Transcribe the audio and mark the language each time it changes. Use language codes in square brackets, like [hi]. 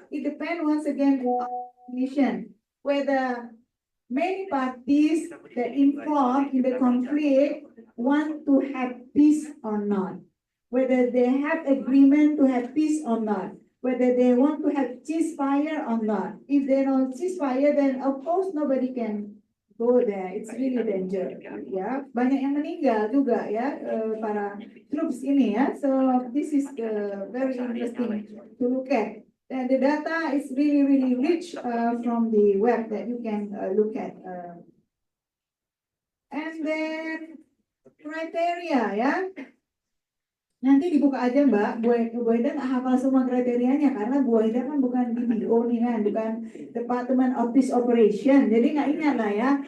[en] It depends once again on mission, whether many parties that involved in the conflict want to have peace or not, whether they have agreement to have peace or not, whether they want to have ceasefire or not. If they don't ceasefire, then of course nobody can go there. It's really dangerous. [id] Ya, banyak yang meninggal juga ya para troops ini ya. [en] So this is very interesting to look at. And the data is really rich from the web that you can look at. And then criteria [id] ya. Nanti dibuka aja Mbak, Bu Wahidah nggak hafal semua kriterianya karena Bu Wahidah kan bukan DPO nih kan, bukan Department of Peace Operation, jadi nggak ingat lah ya.